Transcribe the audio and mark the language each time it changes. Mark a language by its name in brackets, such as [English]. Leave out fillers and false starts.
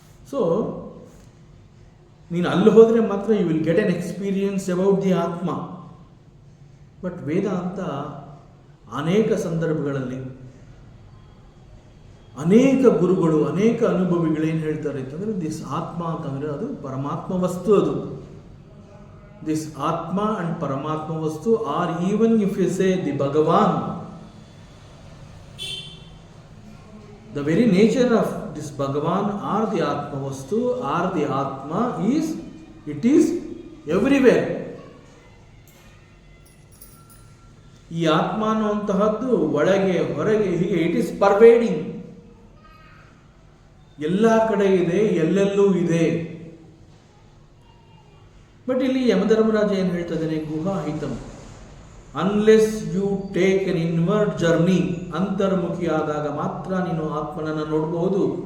[English] so [Kannada] ನೀನು ಅಲ್ಲಿ ಹೋದರೆ ಮಾತ್ರ [English] You will get an experience about the Atma. [Kannada] ಬಟ್ ವೇದಾಂತ ಅನೇಕ ಸಂದರ್ಭಗಳಲ್ಲಿ ಅನೇಕ ಗುರುಗಳು, ಅನೇಕ ಅನುಭವಿಗಳೇನು ಹೇಳ್ತಾರೆ ಅಂತಂದರೆ, ದಿಸ್ ಆತ್ಮ ಅಂತಂದರೆ ಅದು ಪರಮಾತ್ಮ ವಸ್ತು. ಅದು [English] This Atma and Paramatma vastu are even if you say the Bhagavan, the very nature of this Bhagavan or the Atma Vastu or the Atma it is everywhere. [Kannada] ಈ ಆತ್ಮ ಅನ್ನುವಂತಹದ್ದು ಒಳಗೆ ಹೊರಗೆ ಹೀಗೆ [English] it is pervading, [Kannada] ಎಲ್ಲ ಕಡೆ ಇದೆ, ಎಲ್ಲೆಲ್ಲೂ ಇದೆ. ಬಟ್ ಇಲ್ಲಿ ಯಮಧರ್ಮರಾಜ ಏನು ಹೇಳ್ತಾ ಇದ್ದಾನೆ, ಗುಹಾಹಿತಂ, [English] unless you take an inward journey, [Kannada] ಅಂತರ್ಮುಖಿ ಆದಾಗ ಮಾತ್ರ ನೀನು ಆತ್ಮನನ್ನು ನೋಡಬಹುದು.